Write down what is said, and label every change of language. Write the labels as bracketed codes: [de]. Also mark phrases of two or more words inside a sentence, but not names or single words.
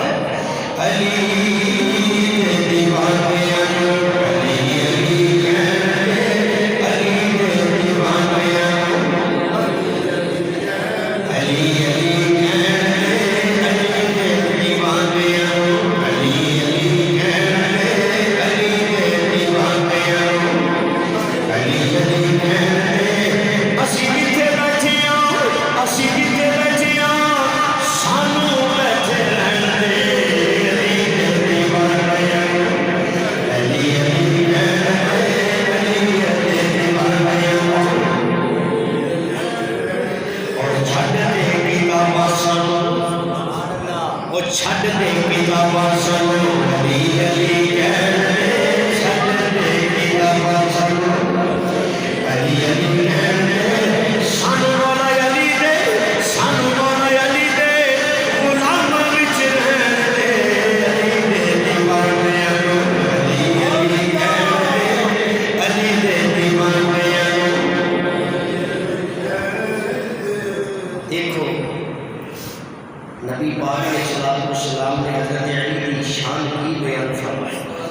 [pa] علی دے دیوانے علی علی کہتے علی دے دیوانے علی علی کہتے علی دے دیوانے علی علی کہتے علی دے دیوانے علی علی کہتے. اسی جتھے بیٹھے ہاں, اسی جتھے بیٹھے ہاں, سانو بیٹھے رہن دے. علی دے دیوانے علی علی کہتے علی دے دیوانے. اور چھڈ دے کتاباں سانو, وہ چھڈ دے کتاباں سانو علی علی کہتے. چھڈ دے کتاباں سانو علی علی کہتے. سانو مولا علی دے, سانو مولا علی دے غلاماں وچ رہن دے. علی دے دیوانے علی علی کہتے علی دے دیوانے. [ur] دیکھو نبی پاک علیہ السلام نے حضرت علی کی شان کی بیان فرمائی.